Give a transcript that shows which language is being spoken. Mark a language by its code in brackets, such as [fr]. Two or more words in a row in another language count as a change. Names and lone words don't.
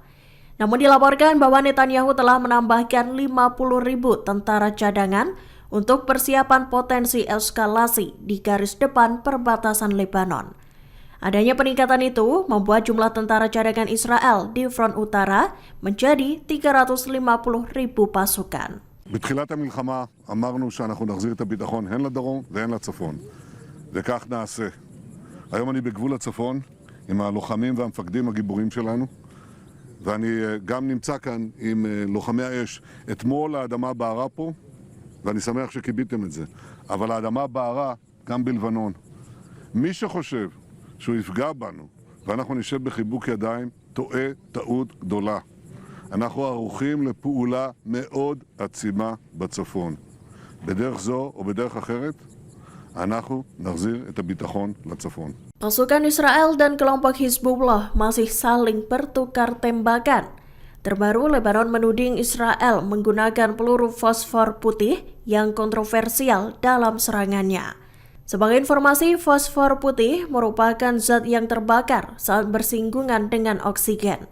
[id] Namun dilaporkan bahwa Netanyahu telah menambahkan 50.000 tentara cadangan untuk persiapan potensi eskalasi di garis depan perbatasan Lebanon. Adanya peningkatan itu membuat jumlah tentara cadangan Israel di front utara menjadi 350.000 pasukan. [he] בתחילת המלחמה אמרנו שאנחנו נחזיר את הביטחון הן לדרום והן לצפון, וכך נעשה. היום אני בגבול הצפון עם הלוחמים והמפקדים הגיבורים שלנו, ואני גם נמצא כאן עם לוחמי האש. אתמול האדמה בערה פה, ואני שמח שקיביתם את זה, אבל האדמה בערה גם בלבנון. מי שחושב שהוא יפגע בנו ואנחנו נשב בחיבוק ידיים, טועה טעות גדולה. אנחנו ערוכים לפעולה מאוד עצימה בצפון. בדרך זו או בדרך אחרת, אנחנו נחזיר את הביטחון לצפון. [id] Pasukan Israel dan kelompok Hizbullah masih saling bertukar tembakan. Terbaru, Lebanon menuding Israel menggunakan peluru fosfor putih yang kontroversial dalam serangannya. Sebagai informasi, fosfor putih merupakan zat yang terbakar saat bersinggungan dengan oksigen.